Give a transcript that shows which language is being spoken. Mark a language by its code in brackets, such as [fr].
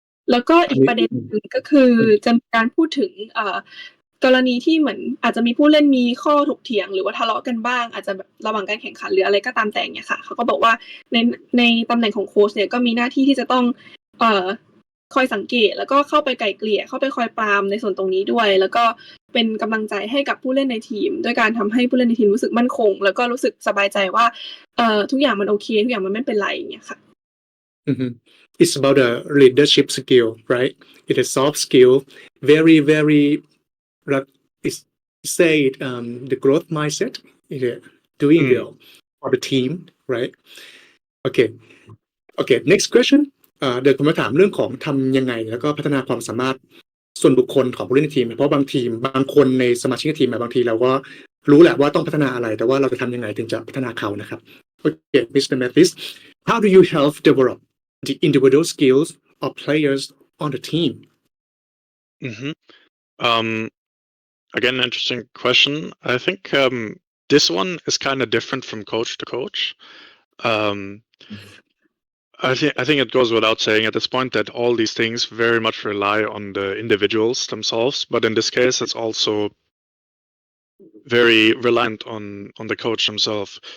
[th] แล้วก็อีกประเด็นหนึ่งก็คือจะมีการพูดถึงกรณีที่เหมือนอาจจะมีผู้เล่นมีข้อถกเถียงหรือว่าทะเลาะกันบ้างอาจจะแบบระหว่างการแข่งขันหรืออะไรก็ตามแต่เนี่ยค่ะเขาก็บอกว่าในตำแหน่งของโค้ชเนี่ยก็มีหน้าที่ที่จะต้องคอยสังเกตแล้วก็เข้าไปไกล่เกลี่ยเข้าไปคอยปรามในส่วนตรงนี้ด้วยแล้วก็เป็นกำลังใจให้กับผู้เล่นในทีมด้วยการทำให้ผู้เล่นในทีมรู้สึกมั่นคงแล้วก็รู้สึกสบายใจว่าทุกอย่างมันโอเคทุกอย่างมันไม่เป็นไรอย่างเงี้ยค่ะ [en] It's about a leadership skill, right? It's a soft skill, very, very, it's say the growth mindset, doing well for the team, right? Okay, next question. [th] เดี๋ยวผมมาถามเรื่องของทำยังไงแล้วก็พัฒนาความสามารถส่วนบุคคลของผู้เล่นในทีมเพราะบางคนในสมาชิกทีมบางทีเราก็รู้แหละว่าต้องพัฒนาอะไรแต่ว่าเราจะทำยังไงถึงจะพัฒนาเขานะครับ [en] Okay, Mr. Mathis, how do you help develop the individual skills of players on the team? Again, interesting question. I think this one is kind of different from coach to coach. I think it goes without saying at this point that all these things very much rely on the individuals themselves, but in this case, it's also very reliant on the coach himself.